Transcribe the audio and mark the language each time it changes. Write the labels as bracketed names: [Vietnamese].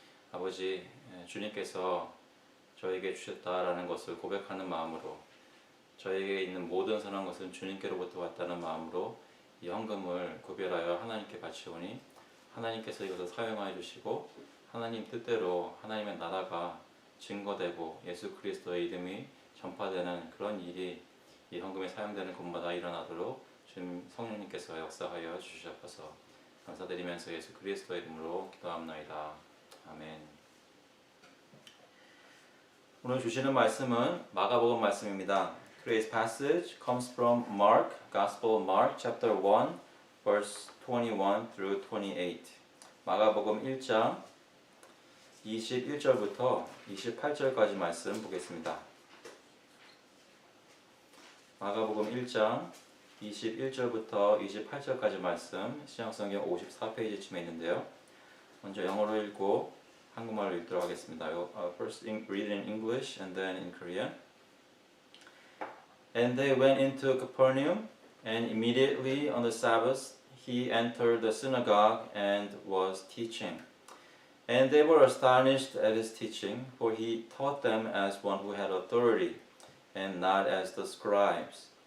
[Korean] 아버지, 주님께서 저에게 주셨다라는 것을 고백하는 마음으로 저에게 있는 모든 선한 것은 주님께로부터 왔다는 마음으로 이 헌금을 구별하여 하나님께 바치오니 하나님께서 이것을 사용하여 주시고 하나님 뜻대로 하나님의 나라가 증거되고 예수 그리스도의 이름이 전파되는 그런 일이 이 헌금에 사용되는 곳마다 일어나도록 주님 성령님께서 역사하여 주시옵소서. 감사드리면서 예수 그리스도의 이름으로 기도합나이다. 아멘. 오늘 주시는 말씀은 마가복음 말씀입니다. [English] Today's passage comes from Mark, Gospel of Mark, chapter 1, verse 21 through 28. [Korean] 마가복음 1장 21절부터 28절까지 말씀 보겠습니다. 마가복음 1장 21절부터 28절까지 말씀 신약성경 54페이지쯤에 있는데요. 먼저 영어로 읽고 한국말로 읽도록 하겠습니다. [English] First read in English and then in Korean. And they went into Capernaum, And immediately on the Sabbath he entered the synagogue and was teaching. And they were astonished at his teaching, for he taught them as one who had authority, and not as the scribes.